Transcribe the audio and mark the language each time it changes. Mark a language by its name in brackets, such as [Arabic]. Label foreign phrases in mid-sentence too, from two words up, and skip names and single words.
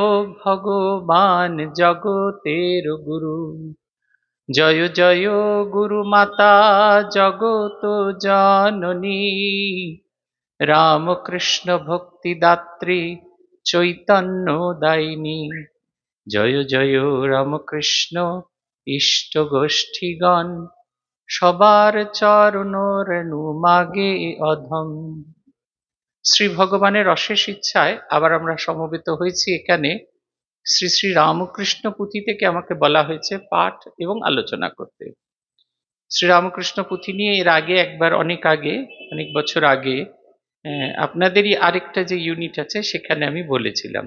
[Bangla] ভগবান জগতের গুরু জয় জয় গুরুমাতা জগত জননী রামকৃষ্ণ ভক্তিদাত্রী চৈতন্যদায়িনী জয় জয় রামকৃষ্ণ ইষ্ট গোষ্ঠীগণ সবার চরণ রেণু মাগে অধম। শ্রী ভগবানের অশেষ ইচ্ছায় আবার আমরা সমবেত হয়েছি এখানে। শ্রী শ্রী রামকৃষ্ণ পুঁথি থেকে আমাকে বলা হয়েছে পাঠ এবং আলোচনা করতে। শ্রী রামকৃষ্ণ পুঁথি নিয়ে এর আগে একবার অনেক বছর আগে আপনাদেরই আরেকটা যে ইউনিট আছে সেখানে আমি বলেছিলাম।